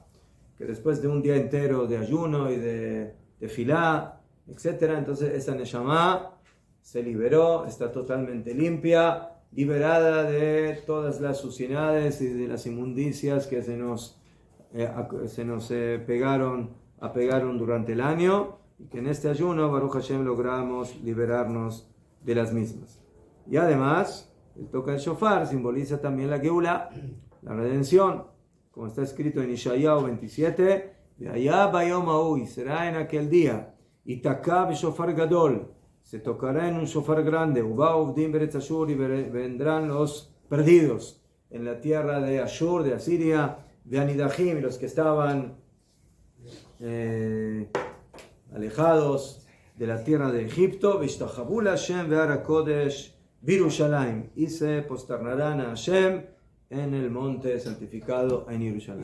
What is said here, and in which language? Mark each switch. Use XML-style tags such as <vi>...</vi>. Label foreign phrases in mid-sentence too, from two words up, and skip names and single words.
<es>que después de un día entero de ayuno y de tefilá, etc., entonces esa Neshama se liberó, está totalmente limpia, liberada de todas las suciedades y de las inmundicias que se nos apegaron durante el año, y que en este ayuno,</es> <he>ברוך השם,</he> <es>logramos liberarnos de las mismas. Y además, el toque del shofar simboliza también la Geula, la redención, como está escrito en Ishayahu 27,</es> <he>והיה ביום ההוא,</he> <es>y será en aquel día,</es> <he>יתקע בשופר גדול,</he> <es>se tocará en un shofar grande,</es> <he>ובאו האובדים בארץ אשור,</he> <es>y vendrán los perdidos en la tierra de Ashur, de Asiria, de Anidahim, y los que estaban alejados de la tierra de Egipto,</es> <he>והשתחוו השם בהר הקודש בירושלים,</he> <es>y se posternarán a Hashem en el monte santificado en Jerusalén.</es>